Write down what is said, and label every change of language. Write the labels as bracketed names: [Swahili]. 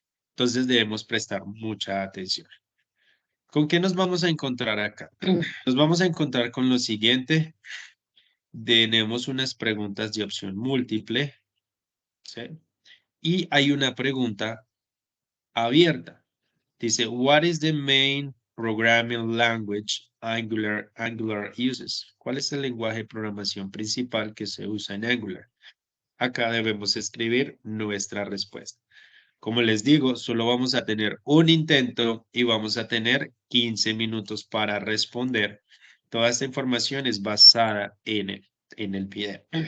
[Spanish] Entonces debemos prestar mucha atención. ¿Con qué nos vamos a encontrar acá? Nos vamos a encontrar con lo siguiente. Tenemos unas preguntas de opción múltiple, ¿sí? Y hay una pregunta abierta. Dice, [English] what is the main programming language Angular uses? [Spanish] ¿Cuál es el lenguaje de programación principal que se usa en Angular? Acá debemos escribir nuestra respuesta. Como les digo, solo vamos a tener un intento y vamos a tener 15 minutos para responder. Toda esta información es basada en el video.